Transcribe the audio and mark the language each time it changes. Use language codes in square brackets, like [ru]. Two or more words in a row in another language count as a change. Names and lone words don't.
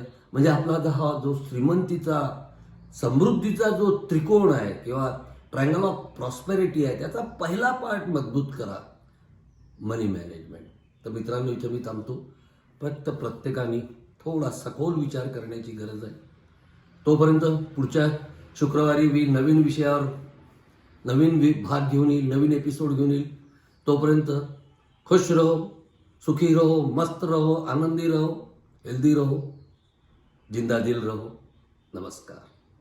[mr] म्हणजे आपला हा जो श्रीमंतीचा समृद्धीचा जो त्रिकोण आहे किंवा [en] triangle of prosperity [mr] आहे, त्याचा पहिला पार्ट मजबूत करा, [en] money management. [mr] तर मित्रांनो, इथं मी थांबतो. प्रत्येकाने थोडा सखोल विचार करण्याची गरज आहे. तोपर्यंत पुढच्या शुक्रवारी मी नवीन विषयावर नवीन भाग घेऊन येईल, नवीन एपिसोड घेऊन येईल. [hi] तोपर्यंत खुश रहो, सुखी रहो, मस्त रहो, आनंदी रहो, हेल्दी रहो, जिंदा दिल रहो. [mr] नमस्कार.